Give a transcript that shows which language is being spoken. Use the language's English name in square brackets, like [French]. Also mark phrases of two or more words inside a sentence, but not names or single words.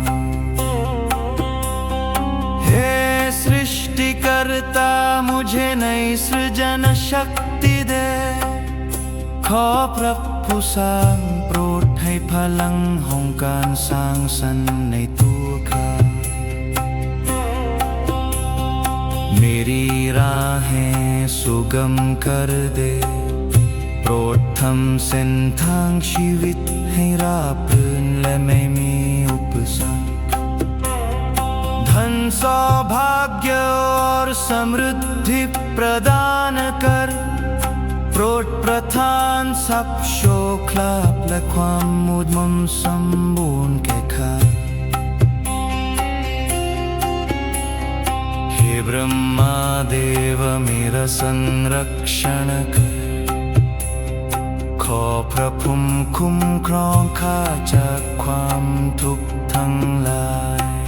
[Hindi] हे सृष्टिकर्ता मुझे नई सृजन शक्ति दे [Thai] ขอพระผู้สร้างโปรดให้พลังแห่งการสร้างสรรค์ในตัวข้า [Hindi] मेरी राहें सुगम कर दे [Thai] โปรดทำเส้นทางชีวิตให้ราบรื่นและไม่มีอุปสรรค [Hindi] धन सौभाग्य और समृद्धि प्रदान कर [Thai] โปรดประทานทรัพย์ โชคลาภและความมุดมนสมบูรณ์แก่ข้า [Hindi] हे ब्रह्मा देव मेरा संरक्षण कर [Thai] ขอพระภูมิคุ้มครองข้าจากความทุกข์ทั้งหลาย